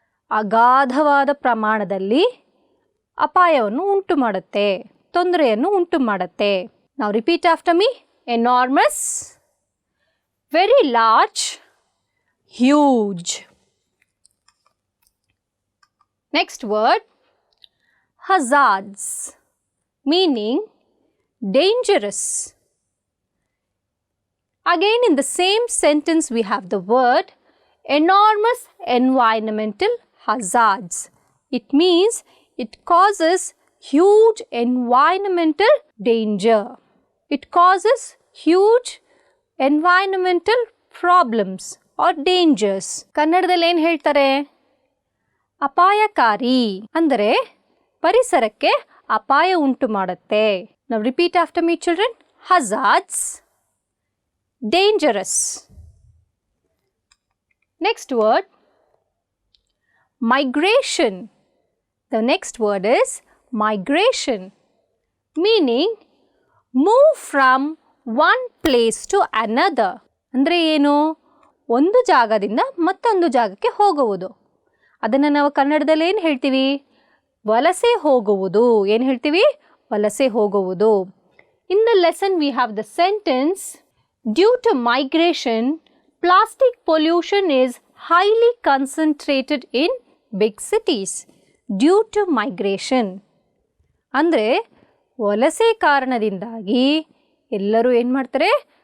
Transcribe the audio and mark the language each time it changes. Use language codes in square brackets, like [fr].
[kn] ಅಗಾಧವಾದ ಪ್ರಮಾಣದಲ್ಲಿ ಅಪಾಯವನ್ನು ಉಂಟು ಮಾಡುತ್ತೆ, ತೊಂದರೆಯನ್ನು ಉಂಟು ಮಾಡುತ್ತೆ. [en] Now repeat after me. Enormous, very large, huge. Next word, hazards, meaning dangerous. Again in the same sentence we have the word enormous environmental hazards. It means it causes huge environmental danger. It causes huge environmental problems or dangers. [kn] ಕನ್ನಡದಲ್ಲಿ ಏನು ಹೇಳ್ತಾರೆ? ಅಪಾಯಕಾರಿ ಅಂದರೆ ಪರಿಸರಕ್ಕೆ ಅಪಾಯ ಉಂಟು ಮಾಡುತ್ತೆ. [en] Now repeat after me, children. Hazards, dangerous. Next word, migration. The next word is migration, meaning move from one place to another. [kn] ಅಂದರೆ ಏನು? ಒಂದು ಜಾಗದಿಂದ ಮತ್ತೊಂದು ಜಾಗಕ್ಕೆ ಹೋಗುವುದು. ಅದನ್ನು ನಾವು ಕನ್ನಡದಲ್ಲಿ ಏನು ಹೇಳ್ತೀವಿ? ವಲಸೆ ಹೋಗುವುದು. ಏನು ಹೇಳ್ತೀವಿ? ವಲಸೆ ಹೋಗುವುದು. [en] In the lesson we have the sentence, due to migration, plastic pollution is highly concentrated in big cities. Due to migration. [kn] ಅಂದರೆ ವಲಸೆ ಕಾರಣದಿಂದಾಗಿ ಎಲ್ಲರೂ ಏನು ಮಾಡ್ತಾರೆ?